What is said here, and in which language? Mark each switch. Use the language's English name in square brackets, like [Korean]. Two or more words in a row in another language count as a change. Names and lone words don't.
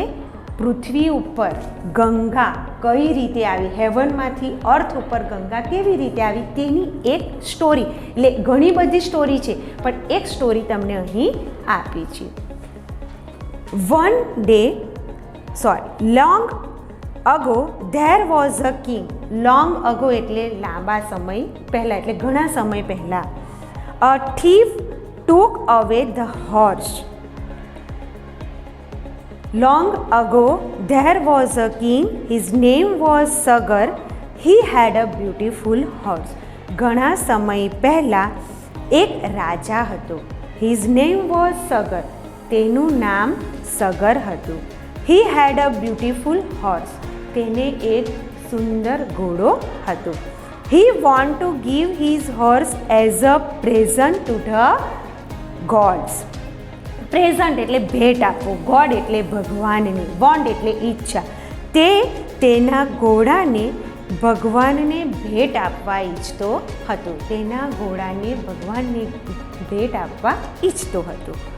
[Gujarati] પૃથ્વી ઉપર ગંગા કઈ રીતે આવી, હેવનમાંથી અર્થ ઉપર ગંગા કેવી રીતે આવી તેની એક સ્ટોરી, એટલે ઘણી બધી સ્ટોરી છે પણ એક સ્ટોરી તમને અહીં આપી છે. [English] Long ago there was a king. long ago [Gujarati] એટલે લાંબા સમય પહેલાં, એટલે ઘણા સમય પહેલાં. [English] a thief took away the horse. Long ago there was a king, his name was Sagar, he had a beautiful horse. [Gujarati] ઘણા સમય પહેલાં એક રાજા હતો. [English] His name was Sagar, [Gujarati] તેનું નામ સગર હતું. [English] He had a beautiful horse, [Gujarati] તેને એક સુંદર ઘોડો હતો. [English] He want to give his horse as a present to the gods. [Gujarati] પ્રેઝન્ટ એટલે ભેટ આપવો, ગોડ એટલે ભગવાનને, વોન્ટ એટલે ઈચ્છા. તે તેના ઘોડાને ભગવાનને ભેટ આપવા ઈચ્છતો હતો. તેના ઘોડાને ભગવાનને ભેટ આપવા ઈચ્છતો હતો.